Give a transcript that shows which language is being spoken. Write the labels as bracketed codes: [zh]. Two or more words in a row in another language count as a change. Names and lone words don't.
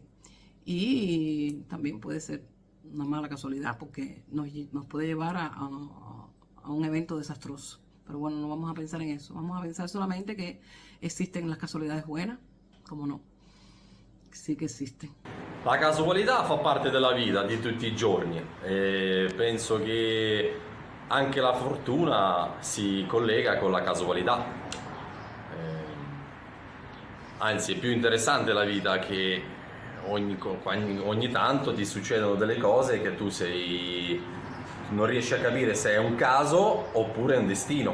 [es] Y también puede ser una mala casualidad porque nos puede llevar a un evento desastroso. Pero bueno, no vamos a pensar en eso. Vamos a pensar solamente que existen las casualidades buenas, como no. Sí que existen. [it] La casualità fa parte della vita di tutti i giorni e penso che anche la fortuna si collega con la casualità. Anzi, è più interessante la vita che ogni tanto ti succedono delle cose che tu non riesci a capire se è un caso oppure è un destino.